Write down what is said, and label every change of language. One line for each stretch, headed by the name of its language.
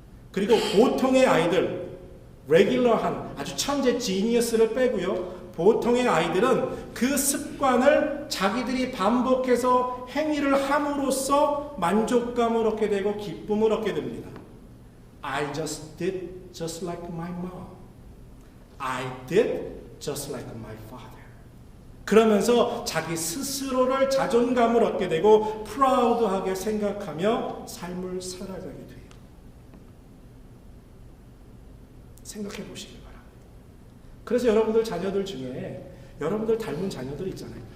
Korean: 그리고 보통의 아이들, 레귤러한 아주 천재 지니어스를 빼고요, 보통의 아이들은 그 습관을 자기들이 반복해서 행위를 함으로써 만족감을 얻게 되고 기쁨을 얻게 됩니다.
English: I just did just like my mom. I did just like my father.
Korean: 그러면서 자기 스스로를 자존감을 얻게 되고 프라우드하게 생각하며 삶을 살아가게 돼요. 생각해 보시기 바랍니다. 그래서 여러분들 자녀들 중에 여러분들 닮은 자녀들 있잖아요.